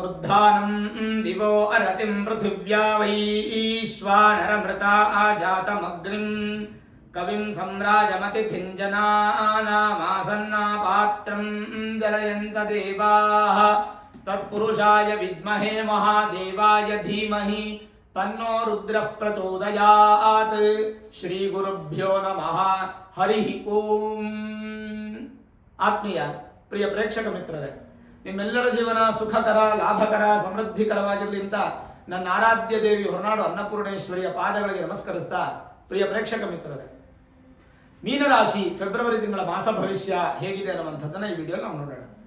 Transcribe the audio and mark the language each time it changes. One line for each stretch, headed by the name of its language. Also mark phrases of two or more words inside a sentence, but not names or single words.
Sanskrit: दधानं दिवो अरतिं पृथिव्या वैश्वानरमृता आजातमग्निं कविं सम्राजमतिथिं जनानामासन्नापात्रं जलयन्त देवाः तत्पुरुषाय विद्महे महादेवाय धीमहि तन्नो रुद्रः प्रचोदयात् ಶ್ರೀಗುರುಭ್ಯೋ ನಮಃ ಹರಿ ಓಂ.
Kannada: ಆತ್ಮೀಯ ಪ್ರಿಯ ಪ್ರೇಕ್ಷಕ ಮಿತ್ರರೇ, ನಿಮ್ಮೆಲ್ಲರ ಜೀವನ ಸುಖಕರ, ಲಾಭಕರ, ಸಮೃದ್ಧಿಕರವಾಗಿರಲಿ ಅಂತ ನನ್ನ ಆರಾಧ್ಯ ದೇವಿ ಹೊರನಾಡು ಅನ್ನಪೂರ್ಣೇಶ್ವರಿಯ ಪಾದಗಳಿಗೆ ನಮಸ್ಕರಿಸ್ತಾ, ಪ್ರಿಯ ಪ್ರೇಕ್ಷಕ ಮಿತ್ರರೇ, ಮೀನರಾಶಿ ಫೆಬ್ರವರಿ ತಿಂಗಳ ಮಾಸ ಭವಿಷ್ಯ ಹೇಗಿದೆ ಅನ್ನುವಂಥದ್ದನ್ನು ಈ ವಿಡಿಯೋ ನಾವು ನೋಡೋಣ.